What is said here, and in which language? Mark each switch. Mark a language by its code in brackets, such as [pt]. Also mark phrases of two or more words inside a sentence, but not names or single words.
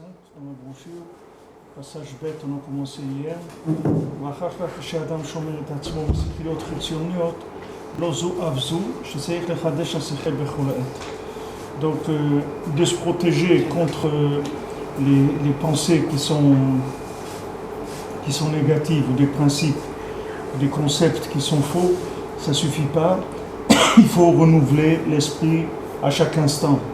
[fr] dans la brochure, passage bête, on a commencé hier. [he] ואחר כך כשאדם שומר את עצמו בשכליות חיצוניות, לא זו אף זו, שצריך לחדש השכל בכל עת. [fr] Donc, de se protéger contre les pensées qui sont négatives, ou des principes, des concepts qui sont faux, ça ne suffit pas. Il faut renouveler l'esprit à chaque instant.